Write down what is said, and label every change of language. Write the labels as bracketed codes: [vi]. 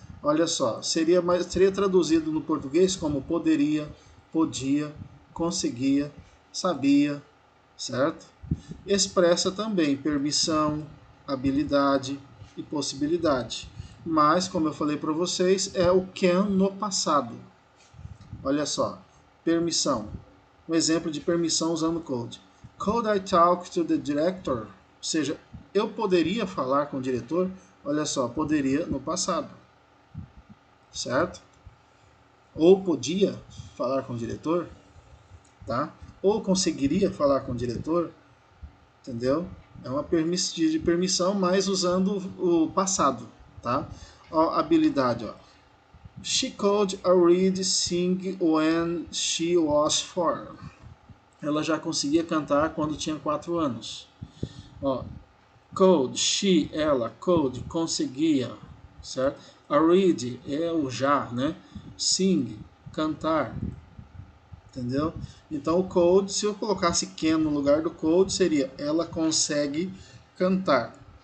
[pt] Olha só, seria traduzido no português como poderia, podia, conseguia, sabia, certo? Expressa também permissão, habilidade e possibilidade. Mas, como eu falei para vocês, é o can no passado. Olha só, permissão. Um exemplo de permissão usando could. [en] Could I talk to the director? [pt] Ou seja, eu poderia falar com o diretor? Olha só, poderia no passado, certo? Ou podia falar com o diretor, tá? Ou conseguiria falar com o diretor, entendeu? É uma de permissão, mas usando o passado, tá? Ó, habilidade, ó. [en] She could already sing when she was 4. [pt] Ela já conseguia cantar quando tinha 4 anos. Ó, could, she, ela, could, conseguia, certo? Already é o já, né? Sing, cantar. Entendeu? Então o could, se eu colocasse can no lugar do could, seria ela consegue cantar.